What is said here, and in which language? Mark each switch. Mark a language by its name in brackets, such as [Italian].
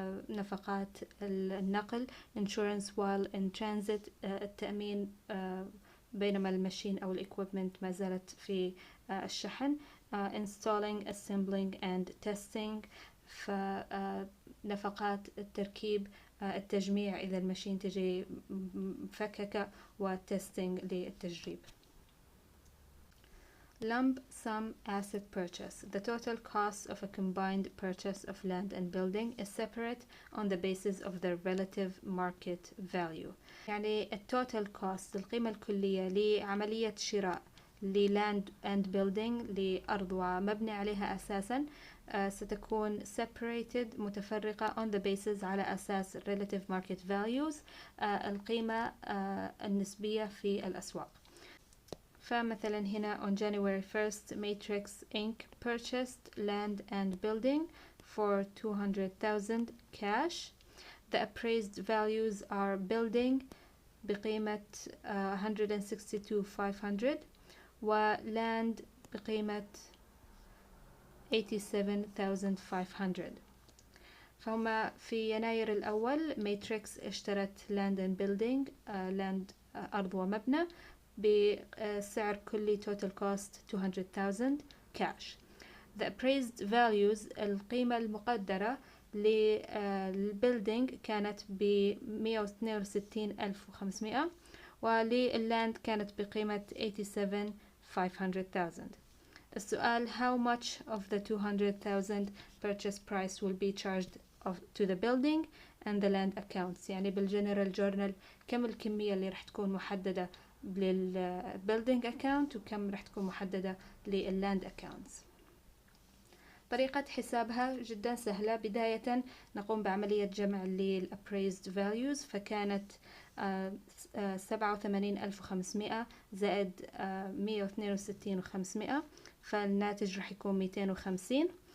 [Arabic] نفقات النقل، [English] insurance while in transit [Arabic] التأمين بينما الماشين أو equipment ما زالت في الشحن، [English] installing assembling and testing [Arabic] فنفقات التركيب، التجميع إذا الماشين تجي مفككة، والتستنج للتجريب. [English] Lump sum asset purchase. The total cost of a combined purchase of land and building is separate on the basis of their relative market value. [Arabic] يعني التوتال كوست القيمة الكلية لعملية شراء للاند اند building لأرض ومبني عليها أساسا ستكون separated متفرقة [English] on the basis [Arabic] على أساس [English] relative market values [Arabic] القيمة النسبية في الأسواق. فمثلا هنا [English] on January 1st Matrix Inc. purchased land and building for 200,000 cash. The appraised values are building بقيمة 162,500 وland بقيمة 87,500. [Arabic] فهما في يناير الأول ماتريكس اشترت [English] land and building [Arabic] land أرض ومبنى بسعر كلي total cost 200,000 cash. [English] The appraised values [Arabic] القيمة المقدرة للبيلدينج كانت ب 162,500 ولللاند كانت بقيمة 87,500,000. السؤال [English] how much of the 200,000 purchase price will be charged to the building and the land accounts، [Arabic] يعني بالجنرال جورنال كم الكمية اللي راح تكون محددة للbuilding account وكم راح تكون محددة للland accounts. طريقة حسابها جدا سهلة. بداية نقوم بعملية جمع للappraised values، فكانت 87,500 زائد 162,500، فالناتج راح يكون 250.